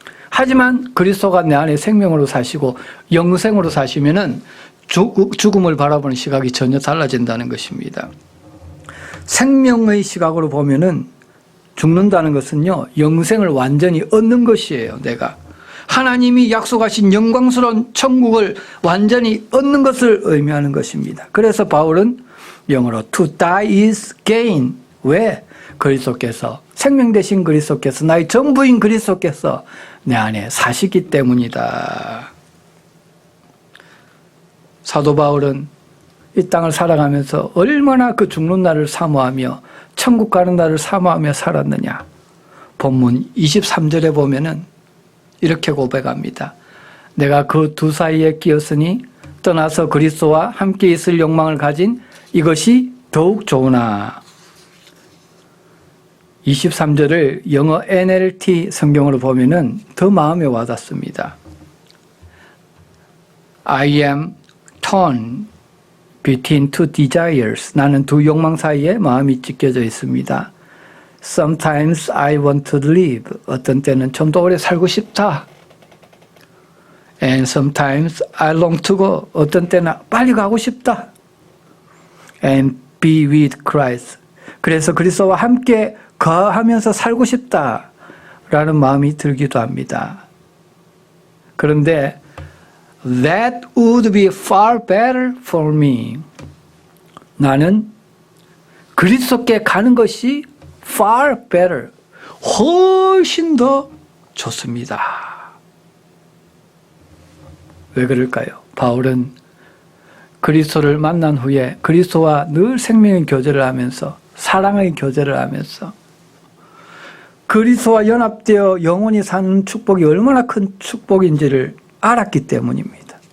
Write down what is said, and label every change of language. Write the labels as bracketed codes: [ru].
[ko] 하지만 그리스도가 내 안에 생명으로 사시고 영생으로 사시면은 죽음을 바라보는 시각이 전혀 달라진다는 것입니다. 생명의 시각으로 보면은 죽는다는 것은요, 영생을 완전히 얻는 것이에요. 내가 하나님이 약속하신 영광스러운 천국을 완전히 얻는 것을 의미하는 것입니다. 그래서 바울은 영어로 [en] to die is gain. [ko] 왜? 그리스도께서, 생명 되신 그리스도께서, 나의 전부인 그리스도께서 내 안에 사시기 때문이다. 사도 바울은 이 땅을 살아가면서 얼마나 그 죽는 날을 사모하며 천국 가는 날을 사모하며 살았느냐. 본문 23절에 보면은 이렇게 고백합니다. 내가 그 두 사이에 끼었으니 떠나서 그리스도와 함께 있을 욕망을 가진 이것이 더욱 좋으나. 23절을 영어 NLT 성경으로 보면은 더 마음에 와닿습니다. [en] I am torn between two desires. [ko] 나는 두 욕망 사이에 마음이 찢겨져 있습니다. [en] Sometimes I want to live. [ko] 어떤 때는 좀 더 오래 살고 싶다. [en] And sometimes I long to go. [ko] 어떤 때는 빨리 가고 싶다. [en] And be with Christ. [ko] 그래서 그리스도와 함께 거하면서 살고 싶다라는 마음이 들기도 합니다. 그런데 [en] That would be far better for me. [ko] 나는 그리스도께 가는 것이 far better, 훨씬 더 좋습니다. 왜 그럴까요? 바울은 그리스도를 만난 후에 그리스도와 늘 생명의 교제를 하면서, 사랑의 교제를 하면서 그리스도와 연합되어 영원히 사는 축복이 얼마나 큰 축복인지를 알았기 때문입니다.